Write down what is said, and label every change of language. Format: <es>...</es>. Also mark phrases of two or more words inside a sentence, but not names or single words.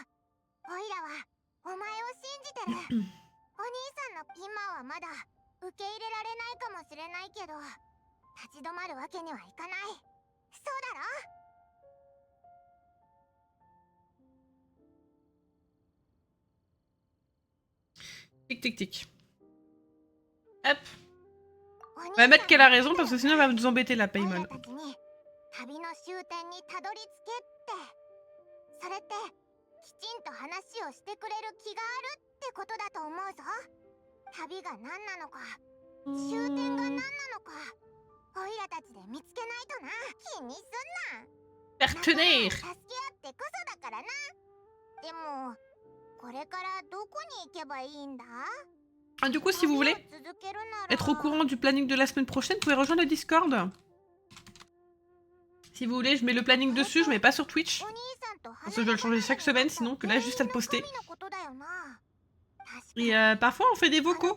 <ja>オイラはお前を信じてる。お兄さんのピンマンはまだ受け入れられないかもしれないけど、立ち止まるわけにはいかない。そうだろ？ Tic tic tic. Hop.</ja> <fr>On va mettre qu'elle a raison parce que sinon elle va nous embêter la Paimon.</fr> <ja>旅の終点にたどり着けってそれってきちんと話をしてくれる気があるってことだと思うぞ。旅が何なのか終点が何なのかオイラたちで見つけないとな。気にすんな。</ja> <fr>Partenaire.</fr> <ja>助け合ってこそだからな。でもこれからどこに行けばいいんだ？</ja> <fr>Ah, du coup, si vous voulez être au courant du planning de la semaine prochaine, vous pouvez rejoindre le Discord. Si vous voulez, je mets le planning dessus, je mets pas sur Twitch. Parce que je dois le changer chaque semaine, sinon que là, juste à le poster. Et parfois, on fait des vocaux.</fr>